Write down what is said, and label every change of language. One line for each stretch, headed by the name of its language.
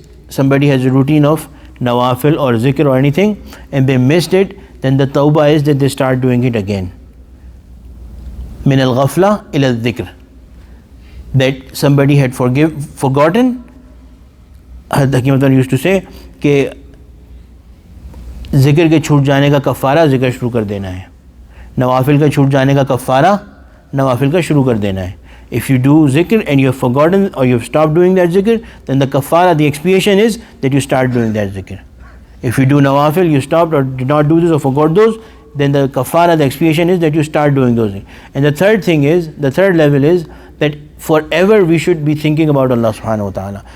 English: Somebody has a routine of nawafil or zikr or anything, and they missed it, then the tawbah is that they start doing it again.
Arabic: Min al-ghafla ila al-dhikr.
English: That somebody had forgotten. Hakim used to say
Urdu: کہ ذکر کے چھوٹ جانے کا کفارہ ذکر شروع کر دینا ہے، نوافل کا چھوٹ جانے کا کفارہ نوافل کا شروع کر دینا ہے.
English: If you do zikr and you have forgotten or you have stopped doing that zikr, then the kafara, the expiation is that you start doing that zikr. If you do nawafil, you stopped or did not do this or forgot those, then the kafara, the expiation is that you start doing those things. And the third thing is, the third level is that forever we should be thinking about Allah subhanahu wa ta'ala.